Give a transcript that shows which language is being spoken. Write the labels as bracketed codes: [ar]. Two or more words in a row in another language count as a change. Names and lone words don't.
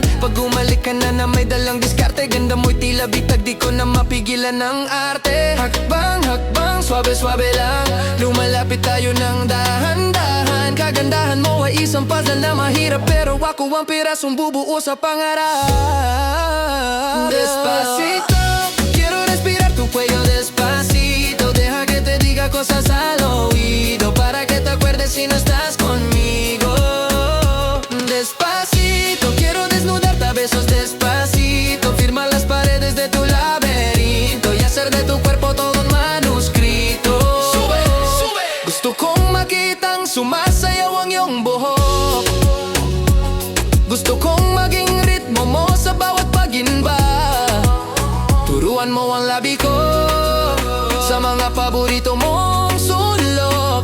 [tl] Pag umalik ka na may dalang diskarte, ganda mo'y tila bitag, di ko na mapigilan ng arte. Hakbang, hakbang, swabe-swabe lang. Lumalapit tayo ng dahan-dahan. Kagandahan mo ay isang puzzle na mahirap, pero ako ang pirasong bubuo sa pangarap. [es] Despacito, quiero respirar tu cuello despacito. Deja que te diga cosas al oído, para que te acuerdes si no estás conmigo. Despacito, quiero desnudarte a besos despacito. Firma las paredes de tu laberinto y hacer de tu cuerpo todo un manuscrito. Sube, sube. [tl] Gusto kong makitang sumasayaw ang iyong buhok. Gusto kong maging ritmo mo sa bawat paginba. Turuan mo ang labi ko sa mga paborito mong sulok.